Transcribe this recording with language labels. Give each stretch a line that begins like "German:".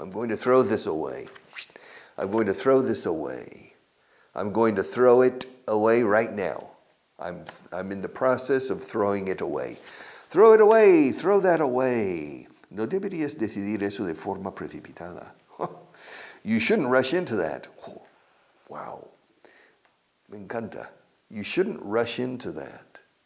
English: I'm going to throw this away. I'm going to throw this away. I'm going to throw it away right now. I'm in the process of throwing it away. Throw it away. Throw that away.
Spanish: No deberías decidir eso de forma precipitada.
English: You shouldn't rush into that. Wow.
Spanish: Me encanta.
English: You shouldn't rush into that.